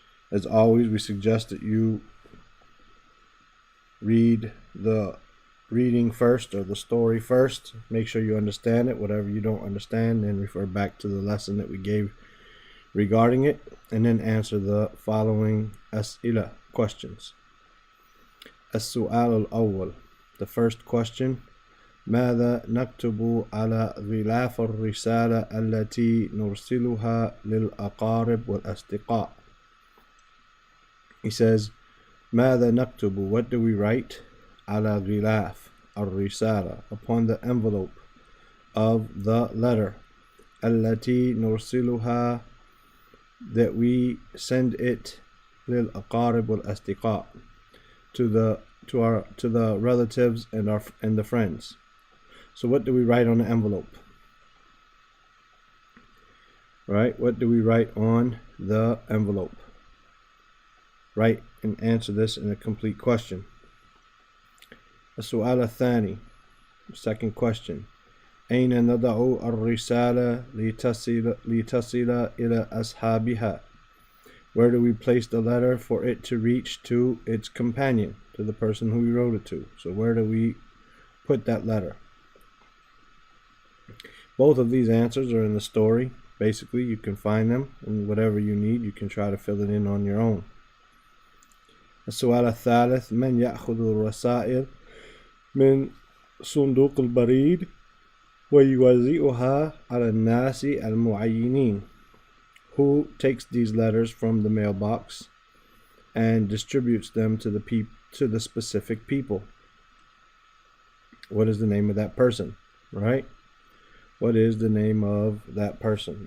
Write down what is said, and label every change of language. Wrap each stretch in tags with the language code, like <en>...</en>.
<en>As always, we suggest that you read the reading first or the story first. Make sure you understand it. Whatever you don't understand, then refer back to the lesson that we gave regarding it, and then answer the following as'ila, questions.</en> <ar>As-su'al al-awwal,</ar> <en>the first question:</en> <ar>ماذا نكتب على غلاف الرسالة التي نرسلها للأقارب والأصدقاء?</ar> <en>He says,</en> <ar>ماذا نكتب,</ar> <en>what do we write?</en> <ar>على غلاف الرسالة,</ar> <en>upon the envelope of the letter.</en> <ar>التي نرسلها,</ar> <en>that we send it</en> <ar>للأقارب والأصدقاء,</ar> <en>to the relatives and the friends. So what do we write on the envelope? Right? What do we write on the envelope? Write and answer this in a complete question.</en> <ar>السؤال الثاني,</ar> <en>second question:</en> <ar>أين نضع الرسالة لتصل إلى أصحابها?</ar> <en>Where do we place the letter for it to reach to its companion, to the person who we wrote it to? So where do we put that letter? Both of these answers are in the story. Basically, you can find them, and whatever you need, you can try to fill it in on your own.</en> <ar>السؤال الثالث: من يأخذ الرسائل من صندوق البريد ويوزعها على الناس المعينين?</ar> <en>Who takes these letters from the mailbox and distributes them to the specific people? What is the name of that person? Right? What is the name of that person?</en>